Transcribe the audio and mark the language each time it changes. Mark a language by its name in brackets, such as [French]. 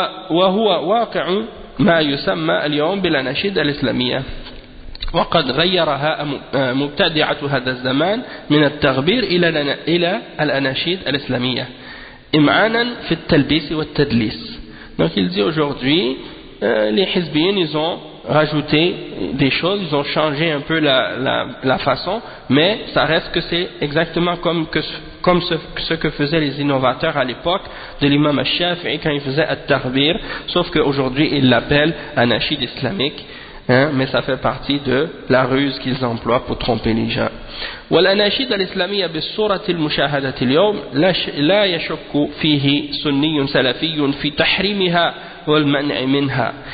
[Arabic] وهو واقع ما يسمى اليوم بالأناشيد الإسلامية، وقد غيرها مبتدعة هذا الزمان من التغبير إلى الأناشيد الإسلامية إمعانا في التلبيس والتدليس. [French] Donc il dit aujourd'hui les hizbiyin ils ont rajouté des choses, ils ont changé un peu la façon, mais ça reste que c'est exactement comme ce que faisaient les innovateurs à l'époque de l'imam al-Shafi'i quand il faisait at-taghbir, sauf qu'aujourd'hui ils l'appellent anashid islamique, mais ça fait partie de la ruse qu'ils emploient pour tromper les gens. [Arabic] والأناشيد الإسلامية بالصورة المشاهدة اليوم لا يشك فيه سني سلفي في تحريمها والمنع منها.